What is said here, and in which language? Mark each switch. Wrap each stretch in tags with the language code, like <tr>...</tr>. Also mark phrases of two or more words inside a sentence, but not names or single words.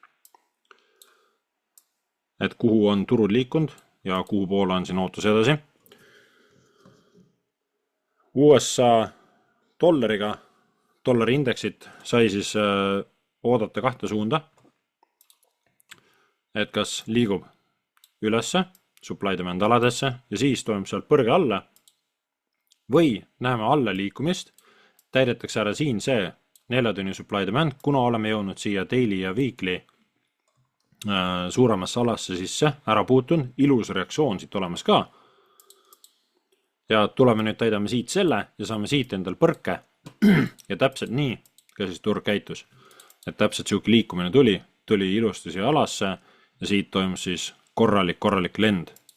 <et>Et kuhu on turud liikunud ja kuhu poole on siin ootus edasi. USA dollari indeksit sai siis oodata kahte suunda. Et kas liigub ülesse,</et> <en>supply demand</en> <et>aladesse ja siis toimub sealt põrge alla või näeme alla liikumist, täidetakse ära siin see 4 tunni</et> <en>supply demand,</en> <et>kuna oleme jõudnud siia daily ja weekly suuremasse alasse sisse, ära puutun, ilus reaktsioon siit olemas ka. Ja tuleme nüüd täidame siit selle ja saame siit endal põrke ja täpselt nii ka siis turg käitus. Et täpselt siuke liikumine tuli ilusti siia alasse ja siit toimus siis korralik lend.</et>